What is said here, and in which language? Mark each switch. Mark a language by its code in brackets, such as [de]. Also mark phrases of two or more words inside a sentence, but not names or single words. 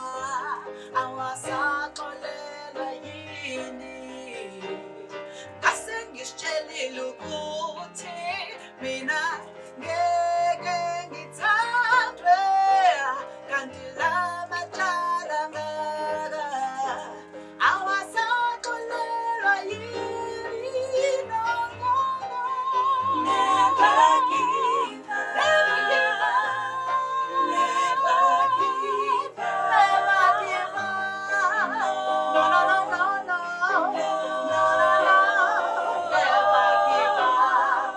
[zu] awasaxolelwa yini ngase ngisitshelile ukuthi mina ngeke ngithandwe kanti lamacala ngaka awasaxolelwa yini [en] no, no, no. Never give up. Never give up. Never give up. Never give up. No, no, no, no, no. No, no, no. Never give up.